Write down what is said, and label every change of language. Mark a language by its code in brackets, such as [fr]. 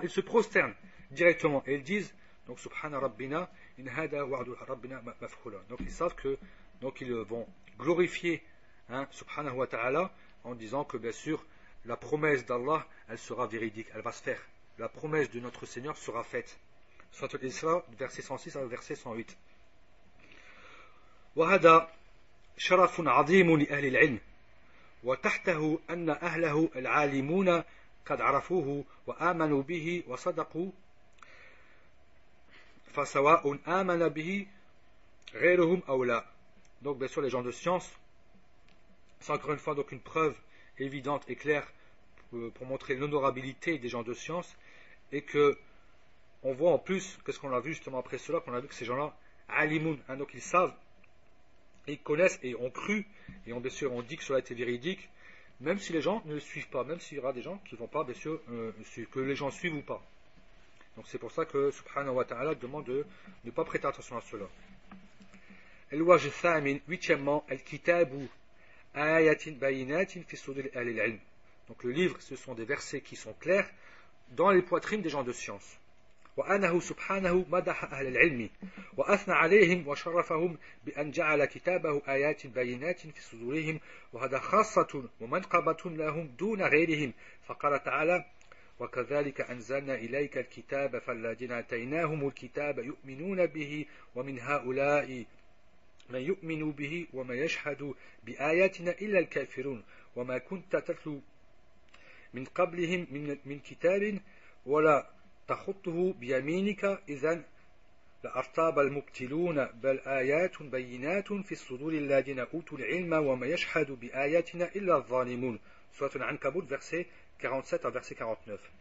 [fr] Ils se prosternent directement, et ils disent, donc [ar] subhana rabbina, in hada wa'du rabbina maf'ula. [fr] Donc ils savent que, donc ils vont glorifier, subhanahu wa ta'ala, en disant que bien sûr, la promesse d'Allah, elle sera véridique, elle va se faire. La promesse de notre Seigneur sera faite. Surat al-Isra, verset 106 à verset 108. [ar] وهذا شرف عظيم لأهل العلم وتحته أن أهله العالمون قد عرفوه وآمنوا به وصدقوا فَسَوَاءٌ آمَنَ بِهِ غَيْرُهُمْ أَوْ لَا. [fr] Donc bien sûr les gens de science, c'est encore une fois donc une preuve évidente et claire pour montrer l'honorabilité des gens de science, et que on voit en plus, qu'est-ce qu'on a vu justement après cela, qu'on a vu que ces gens-là, alimun, hein, donc ils savent, et ils connaissent et ont cru, et bien sûr on dit que cela a été véridique, même si les gens ne le suivent pas, même s'il y aura des gens qui ne vont pas, bien sûr, que les gens suivent ou pas. Donc c'est pour ça que subhanahu wa ta'ala demande de ne pas prêter attention à cela. [ar] الوجه الثامن, [fr] huitièmement, [ar] الكتاب آيات بينات في صدور أهل العلم. [fr] Donc le livre, ce sont des versets qui sont clairs dans les poitrines des gens de science. [ar] وأنه سبحانه مدح أهل العلم وأثنى عليهم وشرفهم بأن جعل كتابه آيات بينات في صدورهم وهذا خاصة ومنقبة لهم دون غيرهم فقال تعالى وكذلك أنزلنا إليك الكتاب فالذين آتيناهم الكتاب يؤمنون به ومن هؤلاء من يؤمن به وما يشهد بآياتنا إلا الكافرون وما كنت تتلو من قبلهم من كتاب ولا تخطه بيمينك إذن لأرتاب المبتلون بل آيات بينات في الصدور الذين أوتوا العلم وما يشهد بآياتنا إلا الظالمون. [fr] سورة العنكبوت verset 47 à verset 49.